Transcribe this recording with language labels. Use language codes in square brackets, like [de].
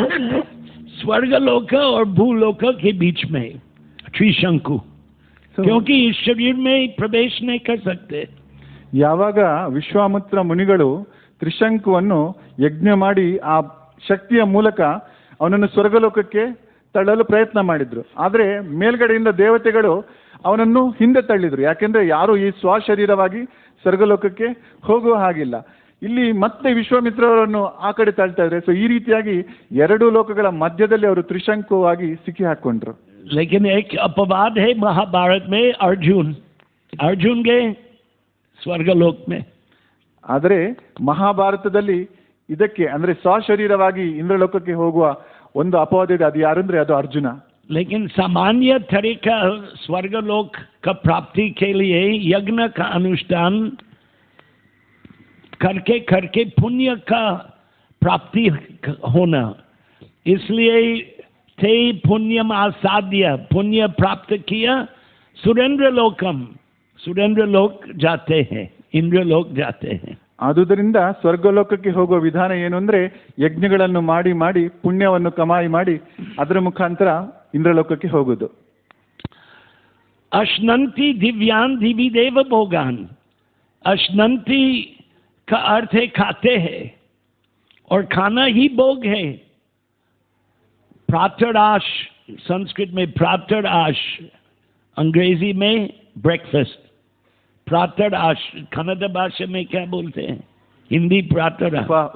[hi] स्वर्गलोक और भूलोक के बीच में त्रिशंकु. क्योंकि इस शरीर में प्रवेश नहीं कर सकते. [kn] ಯಾವಾಗ ವಿಶ್ವಾಮಿತ್ರ ಮುನಿಗಳು ತ್ರಿಶಂಕುವನ್ನು ಯಜ್ಞ ಮಾಡಿ ಆ ಶಕ್ತಿಯ ಮೂಲಕ ಅವನನ್ನು ಸ್ವರ್ಗಲೋಕಕ್ಕೆ ತಳ್ಳಲು ಪ್ರಯತ್ನ ಮಾಡಿದ್ರು. ಆದರೆ ಮೇಲ್ಗಡೆಯಿಂದ ದೇವತೆಗಳು ಅವನನ್ನು ಹಿಂದೆ ತಳ್ಳಿದ್ರು. ಯಾಕೆಂದ್ರೆ ಯಾರು ಈ ಸ್ವಶರೀರವಾಗಿ ಸ್ವರ್ಗಲೋಕಕ್ಕೆ ಹೋಗುವ ಹಾಗಿಲ್ಲ. ಇಲ್ಲಿ ಮತ್ತೆ ವಿಶ್ವಾಮಿತ್ರರನ್ನು ಆ ಕಡೆ ತಳ್ತಾ ಇದ್ರೆ. ಸೊ ಈ ರೀತಿಯಾಗಿ ಎರಡು ಲೋಕಗಳ ಮಧ್ಯದಲ್ಲಿ ಅವರು ತ್ರಿಶಂಕುವಾಗಿ ಸಿಕ್ಕಿ ಹಾಕೊಂಡ್ರು. लेकिन एक अपवाद है महाभारत में. अर्जुन गए ಸ್ವರ್ಗಲೋಕ में. ಆದರೆ ಮಹಾಭಾರತದಲ್ಲಿ ಇದಕ್ಕೆ ಅಂದ್ರೆ ಸ್ವಶರೀರವಾಗಿ ಇಂದ್ರಲೋಕಕ್ಕೆ ಹೋಗುವ ಒಂದು ಅಪವಾದ ಇದೆ. ಅದು ಯಾರು ಅಂದ್ರೆ ಅದು ಅರ್ಜುನ. [hi] लेकिन सामान्य तरीका स्वर्गलोक का प्राप्ति के लिए यज्ञ का अनुष्ठान करके पुण्य का प्राप्ति होना. इसलिए [sa] थे पुण्यम आसाध्य, [hi] पुण्य प्राप्त किया. सुरेंद्र लोक जाते हैं, इंद्र लोक जाते हैं. [kn] ಆದುದರಿಂದ ಸ್ವರ್ಗಲೋಕಕ್ಕೆ ಹೋಗುವ ವಿಧಾನ ಏನು ಅಂದ್ರೆ ಯಜ್ಞಗಳನ್ನು ಮಾಡಿ ಮಾಡಿ ಪುಣ್ಯವನ್ನು ಕಮಾಯಿ ಮಾಡಿ ಅದರ ಮುಖಾಂತರ ಇಂದ್ರಲೋಕಕ್ಕೆ ಹೋಗುವುದು. [sa] अश्नन्ति दिव्यान दिवी देव भोगान. [hi] अश्नन्ति का अर्थ है खाते हैं और खाना ही भोग है. प्रातराश संस्कृत में प्रातराश, अंग्रेजी में ब्रेकफास्ट, प्रातः कन्नड़ भाषा में क्या बोलते हैं, हिंदी प्रातः